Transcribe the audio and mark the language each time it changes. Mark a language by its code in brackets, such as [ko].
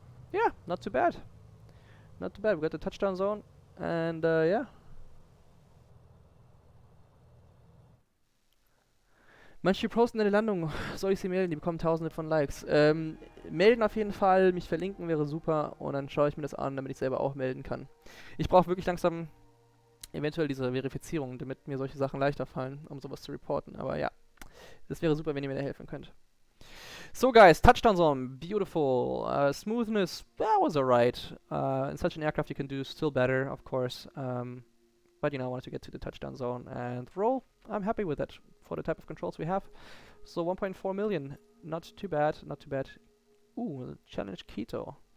[en] Yeah, not too bad. Not too bad. We got the touchdown zone, and yeah. [de] Manche posten eine Landung. Soll ich sie melden? Die bekommen tausende von Likes. Melden auf jeden Fall, mich verlinken wäre super, und dann schaue ich mir das an, damit ich selber auch melden kann. Ich brauche wirklich langsam eventuell diese Verifizierung, damit mir solche Sachen leichter fallen, um sowas zu reporten. Aber ja, das wäre super, wenn ihr mir da helfen könnt. [en] So guys, touchdown zone, beautiful. Smoothness, that was alright. In such an aircraft you can do still better, of course. But you know, I wanted to get to the touchdown zone, and roll, I'm happy with it for the type of controls we have. So 1.4 million, not too bad, not too bad. Ooh, challenge Quito.